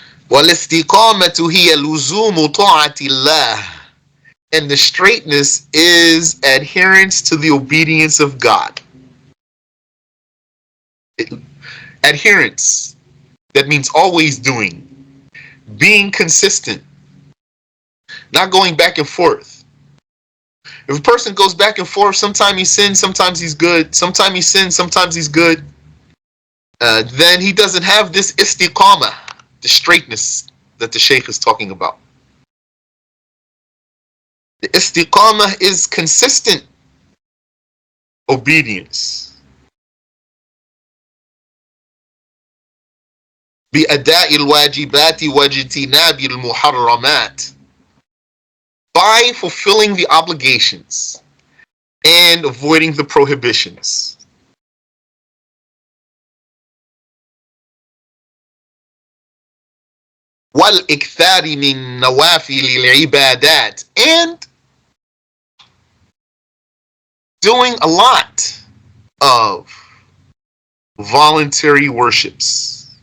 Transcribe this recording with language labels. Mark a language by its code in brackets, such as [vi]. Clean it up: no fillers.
[ar] والاستقامة هي لزوم طاعة الله. [en] And the straightness is adherence to the obedience of God. Adherence, that means always doing. Being consistent. Not going back and forth. If a person goes back and forth, sometimes he sins, sometimes he's good. Sometimes he sins, sometimes he's good. Then he doesn't have this istiqamah, the straightness that the Shaykh is talking about. The istiqamah is consistent obedience. [ar] بأداء الواجبات واجتناب المحرمات. [en] By fulfilling the obligations and avoiding the prohibitions. [ar] والإكثار من نوافل العبادات. [en] And doing a lot of voluntary worships.